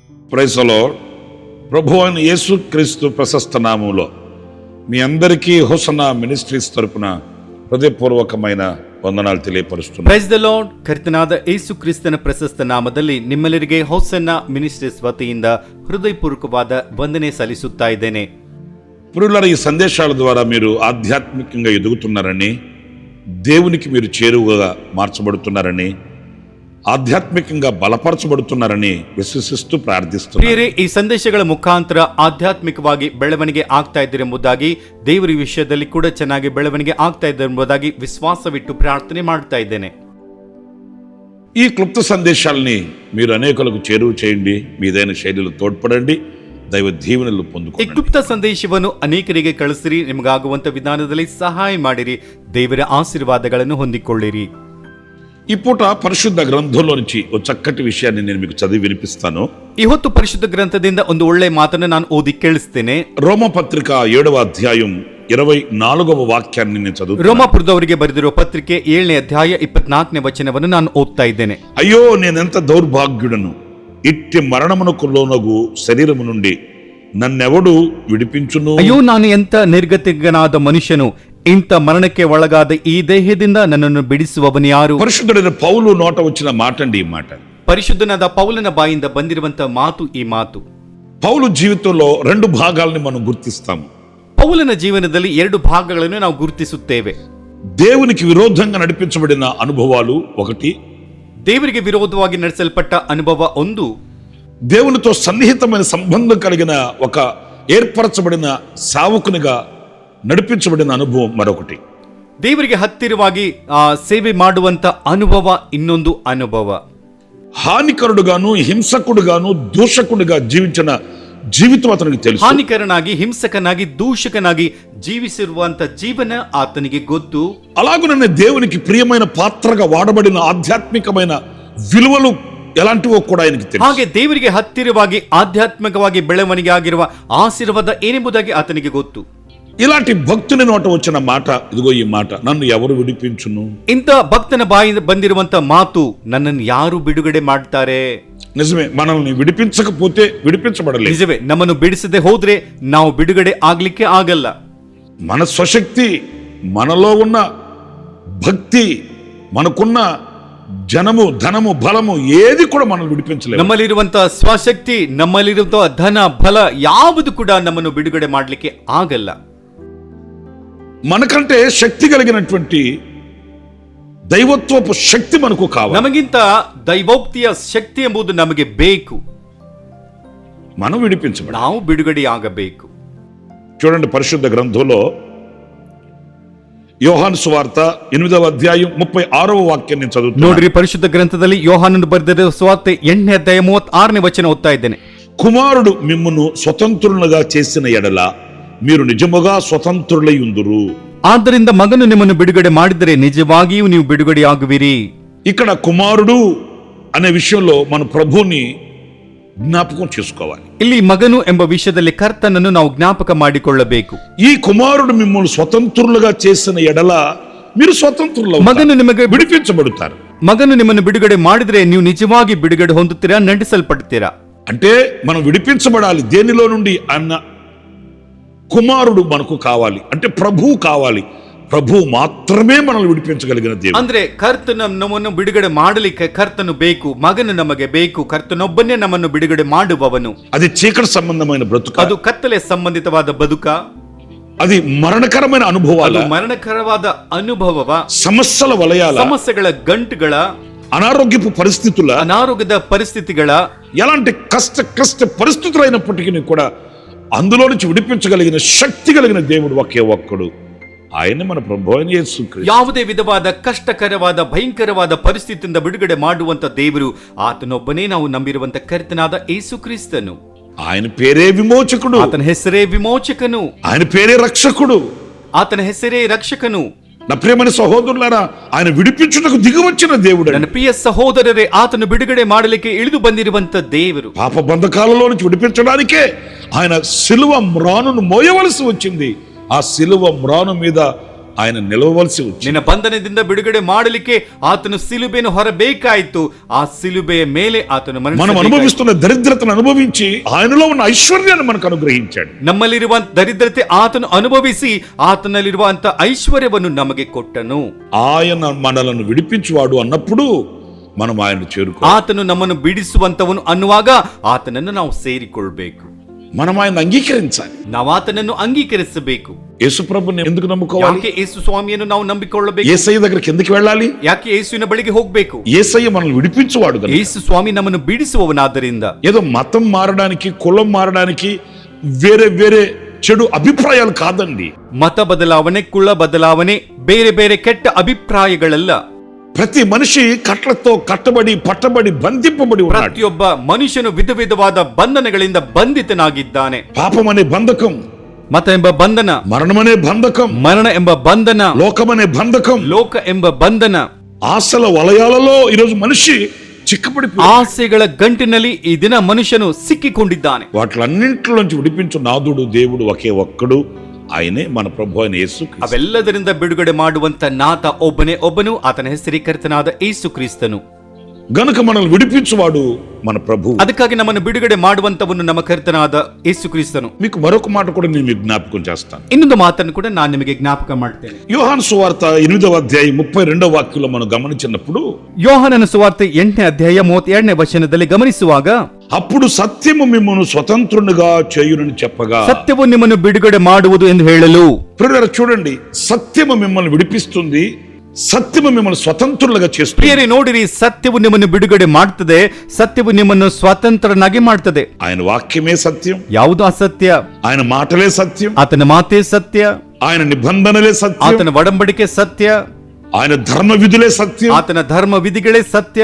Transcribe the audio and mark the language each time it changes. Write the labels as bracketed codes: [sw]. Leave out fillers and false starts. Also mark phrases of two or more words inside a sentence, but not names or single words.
[en] Praise the Lord. [te] ప్రభువైన యేసుక్రీస్తు ప్రశస్త నామములో మీ అందరికీ హోసన్నా మినిస్ట్రీస్ తరపున ಹೃದಯಪೂರ್ವಕమైన ವಂದನಾలు ತಿಳಿಯಪಡಿಸುತ್ತೇನೆ. [en] Praise the Lord. [kn] ಕರ್ತನಾದ ಯೇಸು ಕ್ರಿಸ್ತನ ಪ್ರಶಸ್ತ ನಾಮದಲ್ಲಿ ನಿಮ್ಮೆಲ್ಲರಿಗೆ ಹೋಸನ್ನ ಮಿನಿಸ್ಟ್ರೀಸ್ ವತಿಯಿಂದ ಹೃದಯಪೂರ್ವಕವಾದ ವಂದನೆ ಸಲ್ಲಿಸುತ್ತಾ ಇದ್ದೇನೆ. [te] ప్రియులారా, ఈ సందేశాల ద్వారా మీరు ఆధ్యాత్మికంగా ఎదుగుతున్నారని, దేవునికి మీరు చేరువగా మార్చబడుతున్నారని, ఆధ్యాత్మికంగా బలపరచబడుతున్నారని విశ్వసిస్తూ ప్రార్థిస్తున్నాను. [kn] ಪ್ರಿಯರೇ, ಈ ಸಂದೇಶಗಳ ಮುಖಾಂತರ ಆಧ್ಯಾತ್ಮಿಕವಾಗಿ ಬೆಳವಣಿಗೆ ಆಗ್ತಾ ಇದ್ದರೆಂಬುದಾಗಿ, ದೇವರ ವಿಷಯದಲ್ಲಿ ಕೂಡ ಚೆನ್ನಾಗಿ ಬೆಳವಣಿಗೆ ಆಗ್ತಾ ಇದ್ದರೆಂಬುದಾಗಿ ವಿಶ್ವಾಸವಿಟ್ಟು ಪ್ರಾರ್ಥನೆ ಮಾಡ್ತಾ ಇದ್ದೇನೆ. [te] ఈ క్లుప్త సందేశాలని మీరు అనేకులకు చేరువ చేయండి. మీదైన శైలిలో తోడ్పడండి. దైవ దీవెనలు [kn] ಈ [te] పొందుకోండి. [kn] ಕ್ಲುಪ್ತ ಸಂದೇಶವನ್ನು ಅನೇಕರಿಗೆ ಕಳಿಸಿರಿ. ನಿಮಗಾಗುವಂತ ವಿಧಾನದಲ್ಲಿ ಸಹಾಯ ಮಾಡಿರಿ. ದೇವರ ಆಶೀರ್ವಾದಗಳನ್ನು ಹೊಂದಿಕೊಳ್ಳಿರಿ. [te] ఈ పూట పరిశుద్ధ గ్రంథంలో నుంచి ఒక చక్కటి విషయాన్ని నేను మీకు చదివి వినిపిస్తాను. [kn] ಈ ಹೊತ್ತು ಪರಿಶುದ್ಧ ಗ್ರಂಥದಿಂದ ಒಂದು ಒಳ್ಳೆ ಮಾತನ್ನು ನಾನು ಓದಿ ಕೇಳಿಸ್ತೇನೆ. [te] రోమ పత్రిక 7వ అధ్యాయం 24వ వాక్యాన్ని నేను చదువుతాను. [kn] ರೋಮಾಪುರದವರಿಗೆ ಬರೆದಿರುವ ಪತ್ರಿಕೆ 7ನೇ ಅಧ್ಯಾಯ 24ನೇ ವಚನವನ್ನು ನಾನು ಓದ್ತಾ ಇದ್ದೇನೆ. [te] అయ్యో, నేనెంత దౌర్భాగ్యుడను! ఇట్టి మరణమునకు లోనగు శరీరము నుండి నన్నెవడు విడిపించును? [kn] ಅಯ್ಯೋ, ನಾನು ಎಂತ ನಿರ್ಗತಿಕನಾದ ಮನುಷ್ಯನು! ಇಂಥ ಮರಣಕ್ಕೆ ಒಳಗಾದ ಈ ದೇಹದಿಂದ ನನ್ನನ್ನು ಬಿಡಿಸುವವನು ಯಾರು? [te] పరిశుద్ధుడైన పౌలు నోట వచ్చిన మాట అండి ఈ మాట. [kn] ಪರಿಶುದ್ಧನಾದ ಪೌಲನ ಬಾಯಿಂದ ಬಂದಿರುವಂತಹ ಮಾತು ಈ ಮಾತು. [te] పౌలు జీవితంలో రెండు భాగాలని మనం గుర్తిస్తాము. [kn] ಪೌಲನ ಜೀವನದಲ್ಲಿ ಎರಡು ಭಾಗಗಳನ್ನು ನಾವು ಗುರುತಿಸುತ್ತೇವೆ. [te] దేవునికి విరోధంగా నడిపించబడిన అనుభవాలు ఒకటి, [kn] ದೇವರಿಗೆ ವಿರೋಧವಾಗಿ ನಡೆಸಲ್ಪಟ್ಟ ಅನುಭವ ಒಂದು, [te] దేవునితో సన్నిహితమైన సంబంధం కలిగిన ఒక ఏర్పరచబడిన సావుకునిగా నడిపించబడిన అనుభవం మరొకటి. [kn] ದೇವರಿಗೆ ಹತ್ತಿರವಾಗಿ ಸೇವೆ ಮಾಡುವಂತ ಅನುಭವ ಇನ್ನೊಂದು ಅನುಭವ. [te] హానికరుడుగాను, హింసకుడుగాను, దూషకుడుగా జీవించిన జీవితం అతనికి తెలుసు. [kn] ಹಾನಿಕರನಾಗಿ, ಹಿಂಸಕನಾಗಿ, ದೂಷಕನಾಗಿ ಜೀವಿಸಿರುವಂತ ಜೀವನ ಆತನಿಗೆ ಗೊತ್ತು. [te] అలాగుననే దేవునికి ప్రియమైన పాత్రగా వాడబడిన ఆధ్యాత్మికమైన విలువలు ఎలాంటివో కూడా ఆయనకి తెలుసు. [kn] ಹಾಗೆ ದೇವರಿಗೆ ಹತ್ತಿರವಾಗಿ ಆಧ್ಯಾತ್ಮಿಕವಾಗಿ ಬೆಳವಣಿಗೆ ಆಗಿರುವ ಆಶೀರ್ವಾದ ಏನೆಂಬುದಾಗಿ ಆತನಿಗೆ ಗೊತ್ತು. [te] ఇలాంటి భక్తుని నోట వచ్చిన మాట ఇదిగో ఈ మాట, నన్ను ఎవరు విడిపించును? [kn] ಇಂಥ ಭಕ್ತನ ಬಾಯಿಂದ ಬಂದಿರುವಂತ ಮಾತು, ನನ್ನನ್ನು ಯಾರು ಬಿಡುಗಡೆ ಮಾಡ್ತಾರೆ? [te] నిజమే, మనల్ని విడిపించకపోతే విడిపించబడలేదు. [kn] ನಿಜವೇ, ನಮ್ಮನ್ನು ಬಿಡಿಸದೆ ಹೋದ್ರೆ ನಾವು ಬಿಡುಗಡೆ ಆಗ್ಲಿಕ್ಕೆ ಆಗಲ್ಲ. [te] మన స్వశక్తి, మనలో ఉన్న భక్తి, మనకున్న జనము, ధనము, బలము ఏది కూడా మనల్ని విడిపించలేదు. [kn] ನಮ್ಮಲ್ಲಿರುವಂತ ಸ್ವಶಕ್ತಿ, ನಮ್ಮಲ್ಲಿರುವಂತ ಧನ, ಬಲ ಯಾವುದು ಕೂಡ ನಮ್ಮನ್ನು ಬಿಡುಗಡೆ ಮಾಡ್ಲಿಕ್ಕೆ ಆಗಲ್ಲ. [te] మనకంటే శక్తి కలిగినటువంటి దైవత్వపు శక్తి మనకు కావాలి. [kn] ನಮಗಿಂತ ದೈವೋಕ್ತಿಯ ಶಕ್ತಿ ಎಂಬುದು ನಮಗೆ ಬೇಕು. [te] మనం విడిపించబడాలి. [kn] ನಾವು ಬಿಡುಗಡೆಯಾಗಬೇಕು. [te] చూడండి, పరిశుద్ధ గ్రంథంలో యోహాను సువార్త 8వ అధ్యాయం 36వ వాక్యాన్ని చదువుతున్నాను. [kn] ನೋಡ್ರಿ, ಪರಿಶುದ್ಧ ಗ್ರಂಥದಲ್ಲಿ ಯೋಹಾನನು ಬರೆದಿರುವ ಸುವಾರ್ತೆ 8ನೇ ಅಧ್ಯಾಯ 36ನೇ ವಚನ ಓದ್ತಾ ಇದ್ದೇನೆ. [te] కుమారుడు మిమ్మును స్వతంత్రులుగా చేసిన ఎడల మీరు నిజముగా స్వతంత్రులై ఉందురు. [kn] ಆದ್ದರಿಂದ ಮಗನು ನಿಮ್ಮನ್ನು ಬಿಡುಗಡೆ ಮಾಡಿದರೆ ನಿಜವಾಗಿಯೂ ನೀವು ಬಿಡುಗಡೆಯಾಗುವಿರಿ. [te] ఇక్కడ కుమారుడు అనే విషయంలో మన ప్రభువుని జ్ఞాపకం చేసుకోవాలి. [kn] ಇಲ್ಲಿ ಮಗನು ಎಂಬ ವಿಷಯದಲ್ಲಿ ಕರ್ತನನ್ನು ನಾವು ಜ್ಞಾಪಕ ಮಾಡಿಕೊಳ್ಳಬೇಕು. [te] ఈ కుమారుడు మిమ్మల్ని స్వతంత్రులుగా చేసిన ఎడల మీరు స్వతంత్రులు, [kn] ಮಗನು ನಿಮಗೆ [te] విడిపించబడతారు. [kn] ಮಗನು ನಿಮ್ಮನ್ನು ಬಿಡುಗಡೆ ಮಾಡಿದ್ರೆ ನೀವು ನಿಜವಾಗಿ ಬಿಡುಗಡೆ ಹೊಂದುತ್ತೀರಾ, ನಡೆಸಲ್ಪಡ್ತೀರಾ. [te] అంటే మనం విడిపించబడాలి దేనిలో నుండి అన్న కుమారుడు మనకు కావాలి, అంటే ప్రభువు కావాలి. ప్రభువు మాత్రమే మనల్ని విడిపించగలిగిన దేవుడు. [kn] ಅಂದ್ರೆ ಕರ್ತನ ನಮ್ಮನ್ನು ಬಿಡುಗಡೆ ಮಾಡಲಿಕ್ಕೆ ಕರ್ತನು ಬೇಕು, ಮಗನು ನಮಗೆ ಬೇಕು. ಕರ್ತನೊಬ್ಬನೇ ನಮ್ಮನ್ನು ಬಿಡುಗಡೆ ಮಾಡುವವನು. [te] అది చీకటి సంబంధమైన బ్రతుక, [kn] ಅದು ಕತ್ತಲೆ ಸಂಬಂಧಿತವಾದ ಬದುಕ, [te] అది మరణకరమైన అనుభవాలు, [kn] ಅದು ಮರಣಕರವಾದ ಅನುಭವವ, [te] సమస్యల వలయాల, [kn] ಸಮಸ್ಯೆಗಳ ಗಂಟುಗಳ, [te] అనారోగ్యపు పరిస్థితుల, [kn] ಅನಾರೋಗ್ಯದ ಪರಿಸ್ಥಿತಿಗಳ, [te] ఎలాంటి కష్ట పరిస్థితులు అయినప్పటికీ కూడా అందులో నుంచి విడిపించగలిగిన శక్తి కలిగిన దేవుడు ఒకే ఒక్కడు, ఆయన మన ప్రభు అయిన యేసుక్రీస్తు. [kn] ಯಾವುದೇ ವಿಧವಾದ ಕಷ್ಟಕರವಾದ ಭಯಂಕರವಾದ ಪರಿಸ್ಥಿತಿಯಿಂದ ಬಿಡುಗಡೆ ಮಾಡುವಂತ ದೇವರು ಆತನೊಬ್ಬನೇ ನಾವು ನಂಬಿರುವಂತ ಕರ್ತನಾದ ಯೇಸು ಕ್ರಿಸ್ತನು. [te] ఆయన పేరే విమోచకుడు, [kn] ಆತನ ಹೆಸರೇ ವಿಮೋಚಕನು, [te] ఆయన పేరే రక్షకుడు, [kn] ಆತನ ಹೆಸರೇ ರಕ್ಷಕನು. [te] నా ప్రియమైన సహోదరులారా, ఆయన విడిపించుటకు దిగివచ్చిన దేవుడు. [kn] ನನ್ನ ಪ್ರಿಯ ಸಹೋದರರೇ, ಆತನು ಬಿಡುಗಡೆ ಮಾಡಲಿಕ್ಕೆ ಇಳಿದು ಬಂದಿರುವಂತ ದೇವರು. [te] పాప బంధకాలలో నుంచి విడిపించడానికే ఆయన సిలువ మ్రానును మోయవలసి వచ్చింది. ఆ సిలువ మ్రాను మీద ఆయన నిలవవలసి వచ్చింది. [kn] ನಿನ್ನ ಬಂಧನದಿಂದ ಬಿಡುಗಡೆ ಮಾಡಲಿಕ್ಕೆ ಆತನು ಸಿಲುಬೆಯನ್ನು ಹೊರಬೇಕಾಯಿತು. ಆ ಸಿಲುಬೆಯ ಮೇಲೆ ಆತನು [te] మనం [kn] ಮರಣಿಸಬೇಕಾಯಿತು. [te] అనుభవిస్తున్న దరిద్రతను అనుభవించి ఆయనలో ఉన్న ఐశ్వర్యాన్ని మనకు అనుగ్రహించాడు. [kn] ನಮ್ಮಲ್ಲಿರುವ ದರಿದ್ರತೆ ಆತನು ಅನುಭವಿಸಿ ಆತನಲ್ಲಿರುವಂತ ಐಶ್ವರ್ಯವನ್ನು ನಮಗೆ ಕೊಟ್ಟನು. [te] ఆయన మనలను విడిపించువాడు అన్నప్పుడు మనం ఆయన చేరుకో. [kn] ಆತನು ನಮ್ಮನ್ನು ಬಿಡಿಸುವಂತವನು ಅನ್ನುವಾಗ ಆತನನ್ನು ನಾವು ಸೇರಿಕೊಳ್ಬೇಕು. [te] మనం ఆయన అంగీకరించాలి. [kn] ನಾವು ಆತನನ್ನು ಅಂಗೀಕರಿಸಬೇಕು. [te] యేసు ప్రభుని ఎందుకు నమ్ముకోవాలి? [kn] ಯಾಕೆ ಯೇಸು ಸ್ವಾಮಿಯನ್ನು ನಾವು ನಂಬಿಕೊಳ್ಳಬೇಕು? [te] యేసయ్య దగ్గరికి ఎందుకు వెళ్ళాలి? [kn] ಯಾಕೆ ಯೇಸುವಿನ ಬಳಿಗೆ ಹೋಗಬೇಕು? [te] యేసయ్య మనల్ని విడిపించువాడు గనుక. [kn] ಯೇಸು ಸ್ವಾಮಿ ನಮ್ಮನ್ನು ಬಿಡಿಸುವವನಾದ್ದರಿಂದ. [te] ఏదో మతం మారడానికి కులం మారడానికి వేరే వేరే చెడు అభిప్రాయాలు కాదండి. [kn] ಮತ ಬದಲಾವಣೆ, ಕುಲ ಬದಲಾವಣೆ, ಬೇರೆ ಬೇರೆ ಕೆಟ್ಟ ಅಭಿಪ್ರಾಯಗಳಲ್ಲ. [te] ప్రతి మనిషి కట్లతో కట్టబడి పట్టబడి బంధింపబడి ఉన్నాడు. [kn] ಪ್ರತಿಯೊಬ್ಬ ಮನುಷ್ಯನು ವಿಧ ವಿಧವಾದ ಬಂಧನಗಳಿಂದ ಬಂಧಿತನಾಗಿದ್ದಾನೆ. [te] పాపం అనే బంధకం, [kn] ಮತ ಎಂಬ ಬಂಧನ, [te] మరణం అనే బంధకం, [kn] ಮರಣ ಎಂಬ ಬಂಧನ, [te] లోకం అనే బంధకం, [kn] ಲೋಕ ಎಂಬ ಬಂಧನ, [te] ఆశల వలయాలలో ఈరోజు మనిషి చిక్కబడి [kn] ಆಸೆಗಳ ಗಂಟಿನಲ್ಲಿ ಈ ದಿನ ಮನುಷ್ಯನು ಸಿಕ್ಕಿಕೊಂಡಿದ್ದಾನೆ. [te] వాటిలన్నింటిలోంచి విడిపించు నాదుడు దేవుడు ఒకే ఒక్కడు, ఆయనే మన ప్రభు అయిన యేసు క్రీస్తు. [kn] ಅವೆಲ್ಲದರಿಂದ ಬಿಡುಗಡೆ ಮಾಡುವಂತ ನಾಥ ಒಬ್ಬನೇ ಒಬ್ಬನು, ಆತನ ಹೆಸರೀಕರಿತನಾದ ಯೇಸು ಕ್ರಿಸ್ತನು. [te] గనుక మనల్ని విడిపించువాడు మన ప్రభు. [kn] ಅದಕ್ಕಾಗಿ ನಮ್ಮನ್ನು ಬಿಡುಗಡೆ ಮಾಡುವಂತವನು ನಮ್ಮ ಕರ್ತನಾದ ಯೇಸು ಕ್ರಿಸ್ತನು. [te] మీకు మరొక మాట కూడా నేను మీకు జ్ఞాపకం చేస్తాను. [kn] ಇನ್ನೊಂದು ಮಾತನ್ನು ಕೂಡ ನಾನು ನಿಮಗೆ ಜ್ಞಾಪಕ ಮಾಡ್ತೇನೆ. [te] యోహాను సువార్త 8వ అధ్యాయం 32వ వాక్యంలో మనం గమనించినప్పుడు, [kn] ಯೋಹಾನನ ಸುವಾರ್ತೆ 8ನೇ ಅಧ್ಯಾಯ 32ನೇ ವಚನದಲ್ಲಿ ಗಮನಿಸುವಾಗ, [te] అప్పుడు సత్యము మిమ్మును స్వతంత్రునిగా చేయునని చెప్పగా, [kn] ಸತ್ಯವು ನಿಮ್ಮನ್ನು ಬಿಡುಗಡೆ ಮಾಡುವುದು ಎಂದು ಹೇಳಲು. [te] ప్రియులారా చూడండి, సత్యము మిమ్మల్ని విడిపిస్తుంది, సత్యము మిమ్మల్ని స్వతంత్రులుగా చేస్తుంది. [kn] ಪ್ರಿಯರೇ ನೋಡಿರಿ, ಸತ್ಯವು ನಿಮ್ಮನ್ನು ಬಿಡುಗಡೆ ಮಾಡ್ತದೆ, ಸತ್ಯವು ನಿಮ್ಮನ್ನು ಸ್ವತಂತ್ರನಾಗಿ ಮಾಡ್ತದೆ. [te] ఆయన వాక్యమే సత్యం, [kn] ಯಾವುದು ಅಸತ್ಯ? [te] ఆయన మాటలే సత్యం, [kn] ಆತನ ಮಾತೇ ಸತ್ಯ, [te] ఆయన నిబంధనలే సత్యం, [kn] ಆತನ ಒಡಂಬಡಿಕೆ ಸತ್ಯ, [te] ఆయన ధర్మ విధులే సత్యం, [kn] ಆತನ ಧರ್ಮ ವಿಧಿಗಳೇ ಸತ್ಯ,